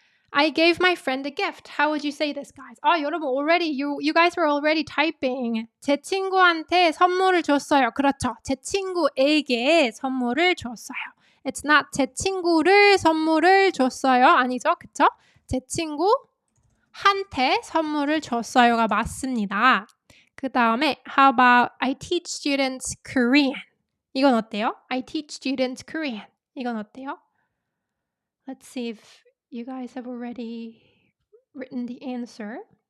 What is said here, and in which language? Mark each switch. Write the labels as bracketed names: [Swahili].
[English] I gave my friend a gift. How would you say this, guys? [Korean] 여러분 [English] already you guys were already typing. [Korean] 제 친구한테 선물을 줬어요. 그렇죠. 제 친구에게 선물을 줬어요. [English] It's not [Korean] 제 친구를 선물을 줬어요. 아니죠, 그쵸? 제 친구한테 선물을 줬어요가 맞습니다. 그 다음에 [English] how about I teach students Korean? [Korean] 이건 어때요? [English] I teach students Korean. [Korean] 이건 어때요? [English] Let's see if you guys have already written the answer.